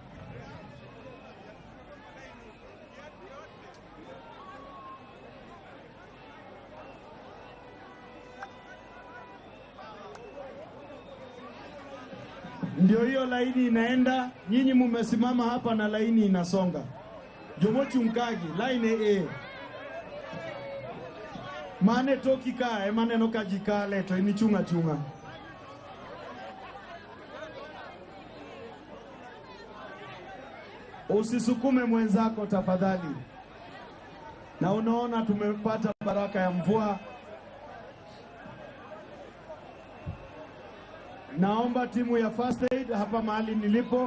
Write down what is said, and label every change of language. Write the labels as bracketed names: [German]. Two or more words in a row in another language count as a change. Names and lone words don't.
[Swahili] Ndio hiyo laini inaenda, nyinyi mumesimama hapa na laini inasonga. [Luo (Kenya and Tanzania)] Jomo chungagi, laini Mane toki kae, mane no kajikale, to ini chunga. [Swahili] Usisukume mwenzako tafadhali. Na unaona tumepata baraka ya mvua. Naomba timu ya [English] First Aid [Swahili] hapa mahali nilipo.